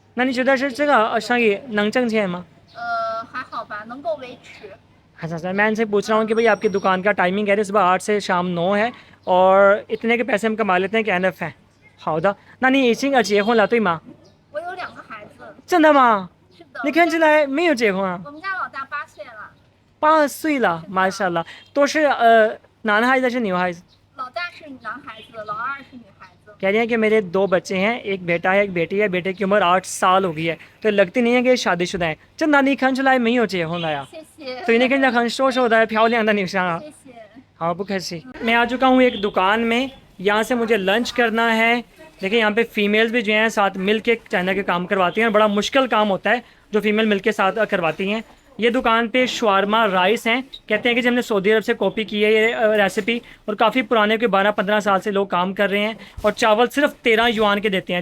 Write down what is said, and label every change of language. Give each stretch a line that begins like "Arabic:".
Chinese: 那你觉得是这个生意能挣钱吗？还好吧，能够维持。
Hindi: अच्छा सर, मैं इनसे पूछ रहा हूँ कि भाई आपकी दुकान का टाइमिंग कह रहे सुबह 8 से शाम 9 है और इतने के पैसे हम कमा लेते हैं कि एनफ है।
Chinese: 好的，那你已经结婚了对吗？我有2个孩子。真的吗？是的。你看起来没有结婚啊。我们家老大8岁了。 8岁了，马莎拉，都是男孩子还是女孩子？老大是男孩子，老二是女孩子。
Hindi: कह रही हैं कि मेरे 2 बच्चे हैं, एक बेटा है एक बेटी है, बेटे की उम्र 8 साल हो गई है तो लगती नहीं है कि शादीशुदा है।
Chinese: 真的你看起来没有结婚了呀？谢谢。所以你看起来很瘦瘦的漂亮的女生啊。谢谢。 हाँ,不客气।
Hindi: मैं आ चुका हूँ एक दुकान में, यहाँ से मुझे लंच करना है। देखिए यहाँ पे फीमेल्स भी जो हैं साथ मिल के चाइना के काम करवाती हैं, बड़ा मुश्किल काम होता है जो फीमेल मिल के साथ करवाती हैं। ये दुकान पे शवारमा राइस हैं, कहते हैं कि हमने सऊदी अरब से कॉपी की है ये रेसिपी और काफ़ी पुराने के 12-15 साल से लोग काम कर रहे हैं और चावल सिर्फ 13 युआन के देते हैं।